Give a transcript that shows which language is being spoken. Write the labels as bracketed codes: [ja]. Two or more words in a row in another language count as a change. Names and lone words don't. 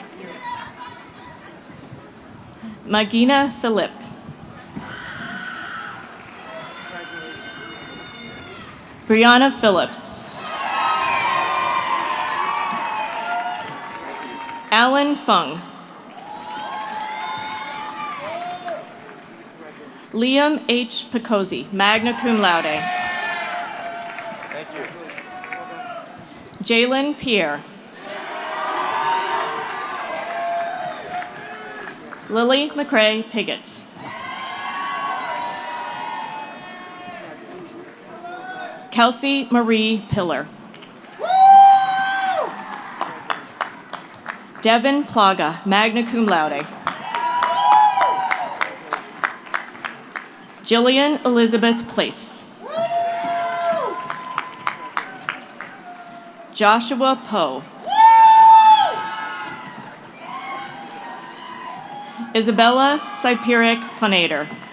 [en] Magina Philip. Brianna Phillips. Alan Fung. Liam H. [la] Picozzi, magna cum laude. [en] Thank you. Jalen Pierre. Lily McCrae Piggott. Kelsey Marie Pillar. [la] Devin Plaga, magna cum laude. [en] Jillian Elizabeth Place. Joshua Poe. Isabella Cyperic Planader.